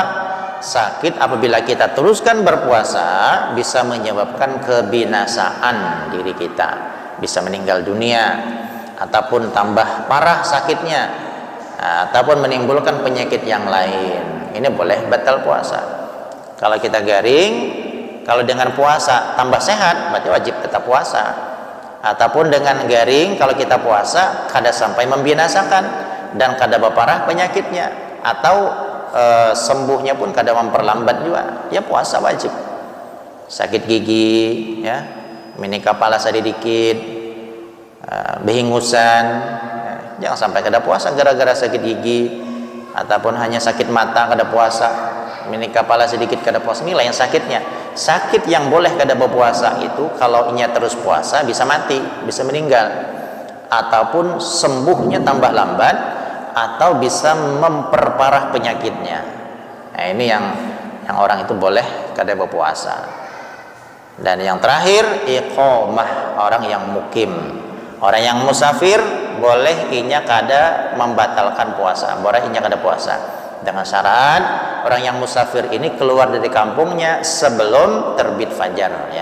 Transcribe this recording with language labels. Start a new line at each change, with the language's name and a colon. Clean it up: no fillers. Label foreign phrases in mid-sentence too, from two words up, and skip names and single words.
Indonesian: Sakit apabila kita teruskan berpuasa bisa menyebabkan kebinasaan diri kita, bisa meninggal dunia, ataupun tambah parah sakitnya, ataupun menimbulkan penyakit yang lain. Ini boleh batal puasa. Kalau kita garing, kalau dengan puasa tambah sehat, berarti wajib tetap puasa. Ataupun dengan garing, kalau kita puasa kada sampai membinasakan dan kada berparah penyakitnya, atau sembuhnya pun kada memperlambat juga, ya puasa wajib. Sakit gigi, ya, mini kepala sedikit, behingusan, ya, jangan sampai kada puasa gara-gara sakit gigi, ataupun hanya sakit mata kada puasa, mini kepala sedikit kada puasa. Ini lain sakitnya. Sakit yang boleh kada berpuasa itu kalau inya terus puasa bisa mati, bisa meninggal, ataupun sembuhnya tambah lambat, atau bisa memperparah penyakitnya. Nah, ini yang yang orang itu boleh kada berpuasa. Dan yang terakhir iqamah, orang yang mukim, orang yang musafir boleh
Banjar: inya kada
Indonesian: membatalkan puasa, boleh
Banjar: inya kada
Indonesian: puasa dengan syarat orang yang musafir ini keluar dari kampungnya sebelum terbit fajar ya.